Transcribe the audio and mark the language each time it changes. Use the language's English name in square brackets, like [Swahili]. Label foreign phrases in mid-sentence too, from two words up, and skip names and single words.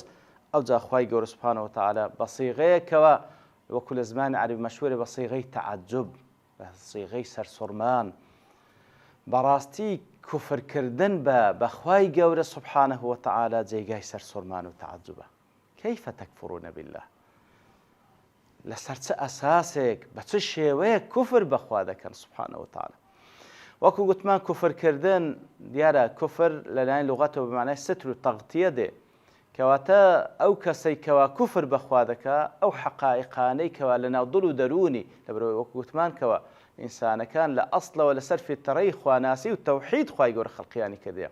[Central Kurdish] ئەوجا خوای گەورە [Arabic] سوبحانەهو وتەعاڵە [Central Kurdish] بە سیغەیەکەوە وەکو لە زمانی عەربی مەشهوورە بە سیغەی تەعەجوب، بە سیغەی سەرسوڕمان، بەڕاستی کوفرکردن بە خوای گەورە [Arabic] سوبحانەهو وتەعاڵە [Central Kurdish] جێگای سەرسوڕمان و تەعەجوبە. [Arabic] كيف تكفرون بالله؟ [Central Kurdish] لەسەر چه ئەساسێک بە چه شێوەیەک کوفر بەخوا دەکەن [Arabic] سوبحانەهو وتەعاڵە؟ [Central Kurdish] وەکو گوتمان کوفرکردن دیارە کوفر لەلایەن لوغەتەوە بمانای ستر و تەغتیە دێ، کەواتە ئەو کەسەی کەوا کوفر بەخوا دەکا ئەو حەقائقانەی کەوا لە ناو دڵ و دەرونی لەبەرەوەی وەکو گوتمان کەوە ئینسانەکان لە ئەسڵەوە لەسەر فیترەی خواناسی و تەوحید خوای گەورە خەڵقیانی کردیە.